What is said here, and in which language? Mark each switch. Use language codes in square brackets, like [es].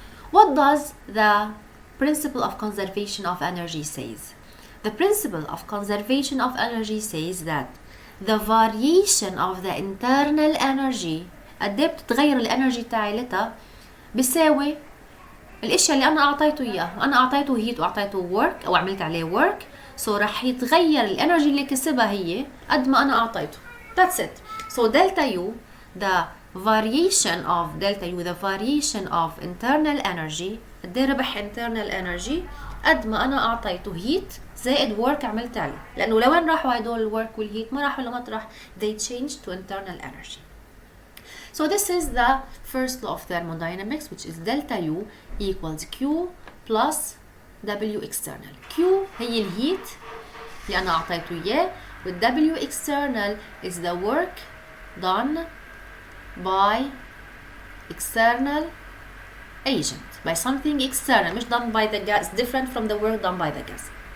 [en] What does the principle of conservation of energy says? The principle of conservation of energy says that the variation of the internal energy [ar] قد ايه بتتغير الانرجي تاعتها بيساوي الاشياء اللي انا اعطيته اياه. انا اعطيته هيت واعطيته work او عملت عليه work، so راح يتغير الانرجي اللي كسبها هي قد ما انا اعطيته. [en] That's it. So delta U, the variation of delta U, the variation of internal energy، قد ايه ربح internal energy قد ما انا اعطيته heat زائد work عملت عليه. [ar] لانه لوين راحوا هدول الورك والهيت؟ ما راحوا لمطرح. [en] They changed to internal energy. So this is the first law of thermodynamics, which is delta U equals Q plus W external. [ar] Q هي الهيت اللي أنا أعطيته إياه، [en] وال W external is the work done by external agent, by something external, مش done by the gas, different from the work done by the gas.